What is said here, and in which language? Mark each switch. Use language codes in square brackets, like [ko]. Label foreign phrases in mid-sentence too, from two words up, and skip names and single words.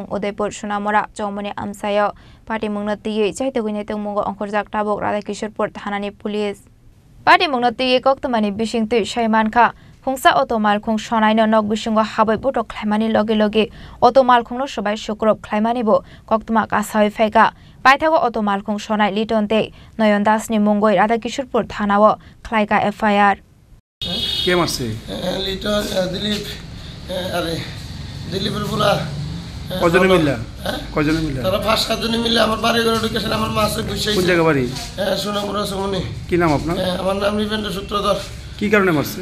[trp] Udaipur Sunamora Chomone amsayo Patimung natiye chaitogine tengmungo onkorjak tabok Radhakishorpur thanani police Patimung natiye koktamani bisingtu Shaimanka Khungsa otomal khung sonaino nok bisingo habai butok khlaimani loge loge otomal khungno sobai sukrop khlaimani bo koktuma kasai feka Paithago otomal khung sonai litonte Noyon Das ni mungoi Radhakishorpur thanao khlaika FIR [bn] কে মারছে লিটন দিলীপ আরে দিলীপের বলা কজনে মিললা কজনে মিললা তারা 5-7 জন মিলে আমার বাড়ি ঘরে ঢুকেছেন আমার মাছে ঘুষাইছে কোন জায়গা বাড়ি সোনামুড়া সমনি কি নাম আপনার আমার নাম নিপেন্দ্র সূত্রধর কি কারণে মারছে